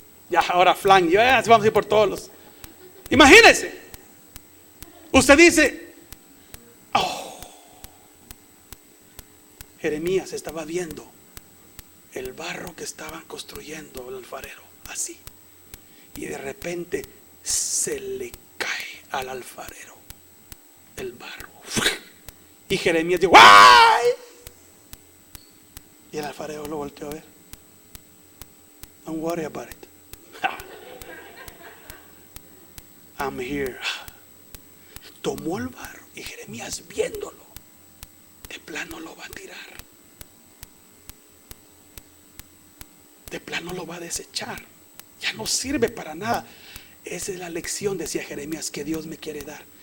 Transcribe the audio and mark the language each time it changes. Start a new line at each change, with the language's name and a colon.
Spanish: Ya, ahora flan, ya vamos a ir por todos los. Imagínense, usted dice: oh, Jeremías estaba viendo el barro que estaban construyendo el alfarero, así, y de repente se le cae al alfarero el barro, y Jeremías dijo: ¡ay! Y el alfarero lo volteó a ver.
English: Don't worry about it, I'm here.
Spanish: Tomó el barro, y Jeremías, viéndolo, de plano lo va a tirar, de plano lo va a desechar. Ya no sirve para nada. Esa es la lección, decía Jeremías, que Dios me quiere dar.